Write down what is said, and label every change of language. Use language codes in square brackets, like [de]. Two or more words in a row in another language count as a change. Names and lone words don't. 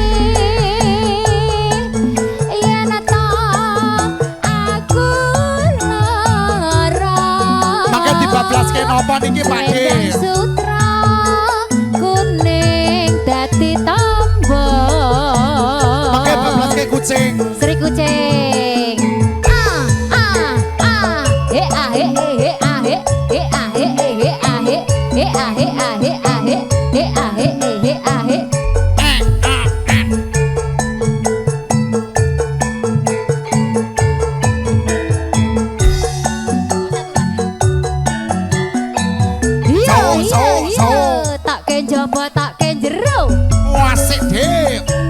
[jv] Yen to aku lara Mangke dibablaske napa niki Pakde? selendang sutra kuning dadi tambah. Mangke bablaske Kucing. Sri Kucing. He ah he he ah he he ah he he ah he he ah he ah he ah he he ah he he ah he. Tak ke jaba tak ke jero. Wasik Dik.